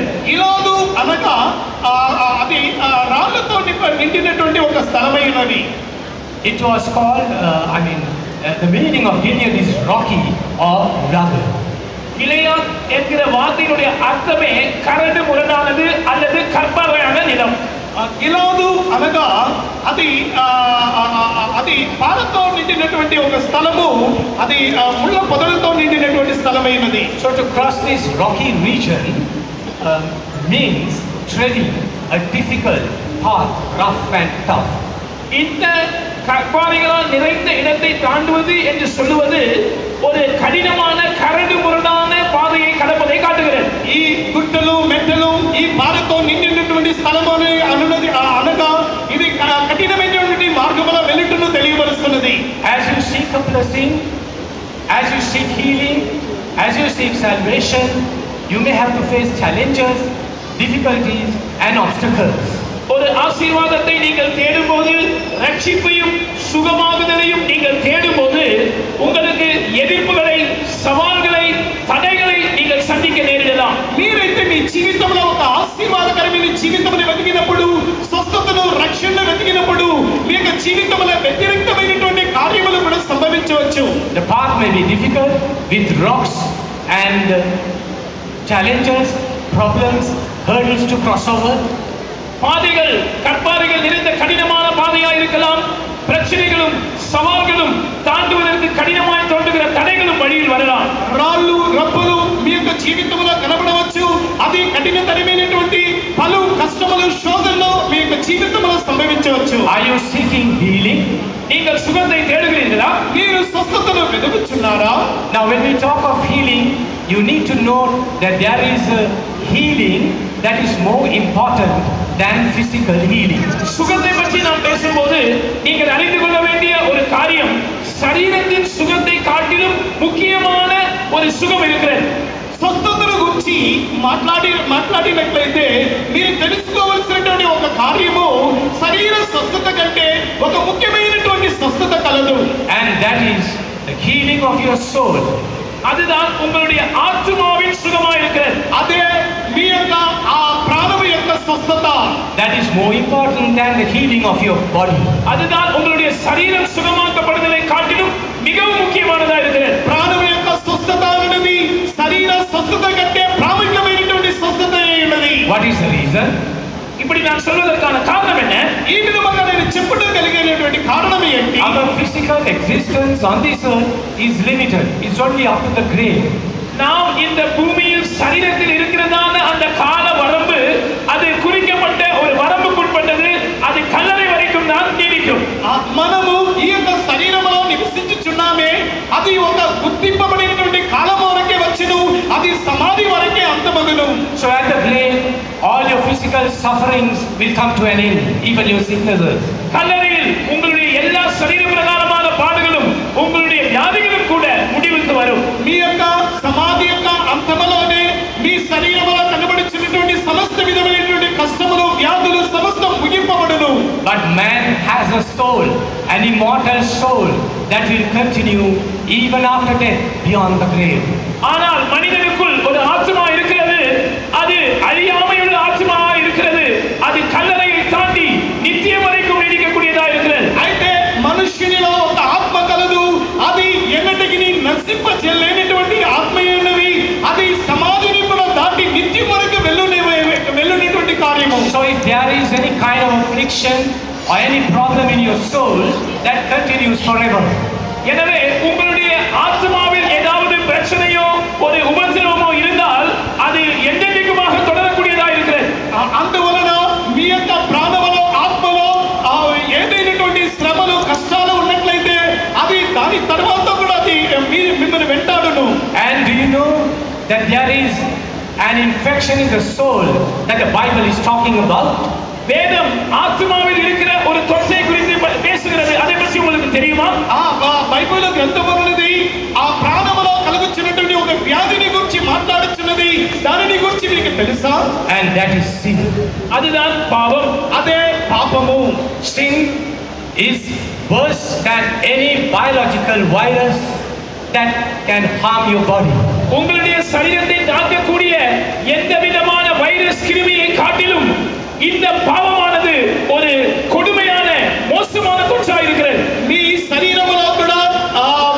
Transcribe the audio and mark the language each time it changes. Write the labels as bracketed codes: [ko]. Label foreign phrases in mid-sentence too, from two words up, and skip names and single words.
[te] గిలాదు అనగా అది రాళ్లతో నిండినటువంటి ఒక స్థలమైనది. [en] It was called, the meaning of Gilead is rocky or rugged. [ta] கிளையாத் என்கிற வார்த்தையினுடைய அர்த்தமே கரடு முரடானது அல்லது கற்பாறையான நிலம். [te] గిలాదు అనగా అది అది పాలతో నిండినటువంటి ఒక స్థలము, అది ముళ్ళ పొదలతో నిండినటువంటి స్థలమైనది. [en] So to cross this rocky region means treading a difficult path, rough and tough. [ta] இந்த கற்பாறைகளால் நிறைந்த இடத்தை தாண்டுவது என்று சொல்லுவது ஒரு கடினமான கரடு முரடான பாதையை கடப்பதை காட்டுகிறது. [te] ఈ గుట్టలు మెట్టలు ఈ పాలతో నిండినటువంటి స్థలము అనున్నది అనగా ఇది కఠినమైనటువంటి మార్గములో వెళ్ళుటను తెలియపరుస్తున్నది. [en] As you seek a blessing, as you seek healing, as you seek salvation, you may have to face challenges, difficulties and obstacles. [ta] ஒரு ஆசீர்வாதத்தை நீங்கள் தேடும்போது, ரட்சிப்பையும் சுகமாகுதலையும் நீங்கள் தேடும்போது உங்களுக்கு எதிர்ப்புகளை, சவால்களை, தடைகளை நீங்கள் சந்திக்க நேரிடலாம். [te] మీరైతే మీ జీవితంలో ఒక ఆశీర్వాదకరమైన జీవితమును వెతికినప్పుడు, స్వస్థతను, రక్షణను వెతికినప్పుడు మీ యొక్క జీవితంలో వ్యతిరేకమైనటువంటి కార్యములు కూడా సంభవించవచ్చు. [en] The path may be difficult with rocks and challenges, problems, hurdles to cross over. [ta] பாதைகள் கற்பாறைகள் நிறைந்த கடினமான பாதையா இருக்கலாம். பிரச்சனைகளும் சவால்களும் தாண்டுவதற்கு கடினமாய் தோன்றுகிற தடைகளும் வழியில் வரலாம். [te] రాళ్ళు రప్పులు మీ యొక్క జీవితంలో కనబడవచ్చు. అది కఠినతరమైనటువంటి పలు కష్టములు, శోధనలు మీ యొక్క జీవితంలో సంభవించవచ్చు. [en] Are you seeking healing? [ta] நீங்கள் சுகத்தை தேடுகிறீர்களா? [te] మీరు స్వస్థతను వెతుకుచున్నారా? [en] Now when we talk of healing, you need to know that there is a healing that is more important than physical healing. [ta] சுகத்தை பற்றி நாம் பேசும்போது நீங்கள் அறிந்து கொள்ள வேண்டிய ஒரு காரியம், சரீரத்தின் சுகத்தை காட்டிலும் முக்கியமான ஒரு சுகம் இருக்கிறது. [te] స్వస్థతను గురించి మాట్లాడినట్లయితే మీరు తెలుసుకోవాల్సినటువంటి ఒక కార్యము శరీర స్వస్థత కంటే ఒక ముఖ్యమైనటువంటి స్వస్థత కలదు. [en] And that is the healing of your soul. [ta] அதுதான் உங்களுடைய ஆத்துமாவின் சுகமா இருக்கிறது. [te] అదే మీ యొక్క ఆ ప్రాణము యొక్క స్వస్థత. [en] That is more important than the healing of your body. [ta] அதுதான் உங்களுடைய சரீரம் சுகமாக்கப்படுவதை காட்டிலும் மிகவும் முக்கியமானதா இருக்கிறது. [te] ప్రాణము యొక్క స్వస్థత అనేది శరీర స్వస్థత కంటే ప్రాముఖ్యమైనటువంటి స్వస్థత ఉన్నది. [en] What is the reason? [ta] இப்படி நான் சொல்வதற்கான காரணம் என்ன? [te] ఈ విధంగా నేను చెప్పడం కలిగినటువంటి కారణం ఏంటి? [en] Our physical existence on this earth is limited. It's only up to the grave. [ta] நாம் இந்த பூமியில் சரீரத்தில் இருக்கிறதான அந்த கால வரம்பு, அது குறிக்கப்பட்ட ஒரு வரம்புக்குட்பட்டது. அது கல்லறை வரைக்கும் தான் நீடிக்கும். [te] మనము ఈ యొక్క శరీరములో నివసించుచున్నామే, అది ఒక గుర్తింపబడినటువంటి కాలం వరకే వచ్చును, అది సమాధి వరకే అంతమగును. [en] So at the grave, all your physical sufferings will come to an end, even your sicknesses. [ta] கல்லறையில் உங்களுடைய எல்லா சரீர பிரகாரமான பாடுகளும், உங்களுடைய வியாதிகளும் கூட முடிவுக்கு வரும். [te] మీ యొక్క సమాధి యొక్క అంతములోనే మీ శరీరములో కనబడుచున్నటువంటి సమస్త విధమైనటువంటి కష్టములు, వ్యాధులు సమస్తం ముగింపబడును. [en] But man has a soul, an immortal soul that will continue even after death, beyond the grave. [ta] ஆனால் மனிதனுக்குள் ஒரு ஆத்மா இருக்கிறது. அது அழியாமையுள்ள ஆத்மா இருக்கிறது. அது கல்லறையை தாண்டி நித்தியம் வரைக்கும் நீடிக்கக்கூடியதா இருக்கிறது. [te] అయితే మనుష్యునిలో ఒక ఆత్మ కలదు. అది ఎన్నటికి నశింపజేయలేనటువంటి ఆత్మ ఉన్నది. అది సమాధిని కూడా దాటి నిత్యం వరకు వెళ్ళునేటువంటి కార్యము. [en] So if there is any kind of affliction or any problem in your soul, that continues forever. [ta] எனவே உங்களுடைய ஆத்மாவில் ஏதாவது பிரச்சனையோ ஒரு உபத்திரவமோ இருந்தால் அது என்றென்றைக்குமாக தொடரக்கூடியதா இருக்கிறது. [te] అందువలన మీ యొక్క ప్రాణములో, ఆత్మలో ఏదైనటువంటి శ్రమలు, కష్టాలు ఉన్నట్లయితే అది దాని తర్వాత కూడా అది మిమ్మల్ని వెంటాడును. [en] And do you know that there is an infection in the soul that the Bible is talking about? [ta] வேதம் ஆத்மாவில் இருக்கிற ஒரு தொற்றை குறித்து பேசுகிறது. அதை பற்றி உங்களுக்கு தெரியுமா? [te] బైబిల్ గ్రంథం ఉన్నది ఆ ప్రాణములో కలుగుచున్నటువంటి ఒక వ్యాధిని గురించి మాట్లాడుచున్నది. దానిని గురించి మీకు తెలుసా? [en] And that is sin. [ta] அதுதான் பாவம். [te] అదే పాపము. [en] Sin is worse than any biological virus that can harm your body. [ta] உங்களுடைய சரீரத்தை தாக்கக்கூடிய எந்த விதமான வைரஸ் கிருமியை காட்டிலும் இந்த பாவமானது ஒரு கொடுமையான மோசமான தொற்றா இருக்கிறது. [te] మీ శరీరములో కూడా